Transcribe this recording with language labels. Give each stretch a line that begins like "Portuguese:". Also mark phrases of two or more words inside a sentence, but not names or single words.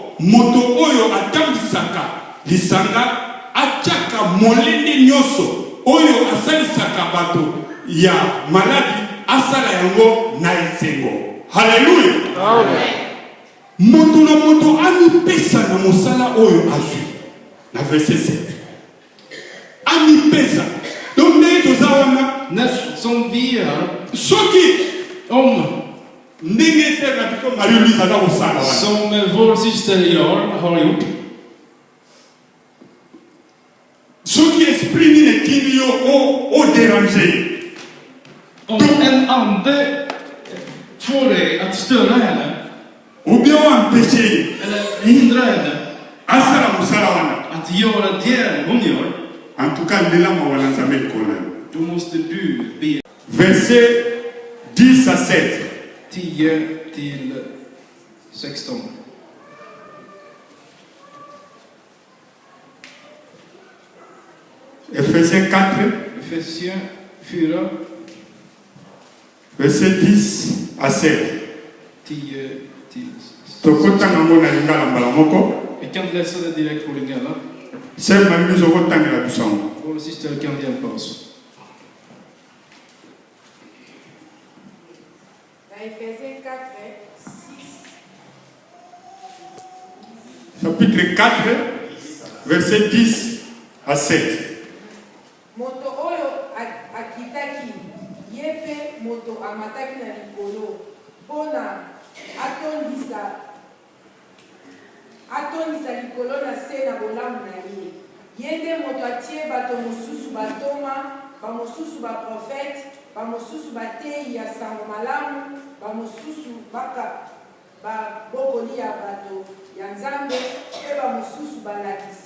Lingala: Moto oyo atambisaka lisanga, atiaka molende nyonso oyo asalisaka bato ya maladi, asala yango na esengo. Haleluya. Amen. Moto na moto amipesa na mosala oyo azwi. Na verset 7. Amipesa. Donc ndenge toza wana
Swedish: Som vi är,
Lingala: soki
Swedish: om
Lingala: ndenge frère na biso Marie-Louise aza kosala wana.
Swedish: som vår syster Jan har gjort.
Lingala: Soki esprit nini etindi yo o déranger.
Swedish: Om en ande får dig att störa henne
French: Ou bien o empêcher
Swedish: eller hindra henne
Lingala: asala mosala wana.
Swedish: att göra det hon gör,
French: En tout cas
Lingala: ndela mawana nzambe likolo.
Swedish: då måste du be.
French: Verset 10 à 7.
Swedish: 10-16.
French: Ephésiens 4,
Swedish: Efesier 4,
French: verset 10 à 7.
Swedish: 10-16.
Lingala: Tokotanga ngo na lingala mbala moko.
Swedish: Vi kan läsa det direkt på Lingala.
Lingala: Sema biso kotangela biso yango.
Swedish: Vår syster kan hjälpa oss.
French: Ephésiens 4, 6. Chapitre 4, verset 10 à 7.
Lingala: Moto oyo akitaki yepe moto amataki na likolo mpona atondisa likolo na se na bolamu na ye. Ye nde moto atie bato mosusu batoma, bamosusu baprofete, bamosusu bateyi ya sango malamu, bamosusu babokoli ya bato ya Nzambe, mpe bamosusu balakisi.